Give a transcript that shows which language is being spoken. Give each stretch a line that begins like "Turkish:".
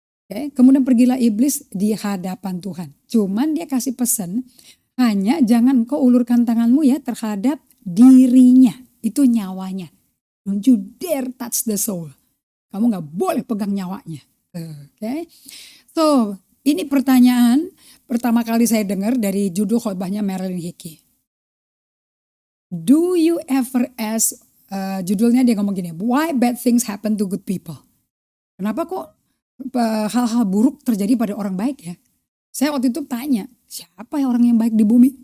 Indonesian: Kemudian pergilah iblis di hadapan Tuhan. Cuman dia kasih pesan, hanya jangan engkau ulurkan tanganmu ya terhadap dirinya. Itu nyawanya.
English: Don't you dare touch the soul.
Indonesian: Kamu gak boleh pegang nyawanya. So ini pertanyaan pertama kali saya dengar dari judul khotbahnya Marilyn Hickey.
English: Do you ever ask,
Indonesian: judulnya dia ngomong gini,
English: why bad things happen to good people?
Indonesian: Kenapa kok hal-hal buruk terjadi pada orang baik ya? Saya waktu itu tanya, siapa ya orang yang baik di bumi?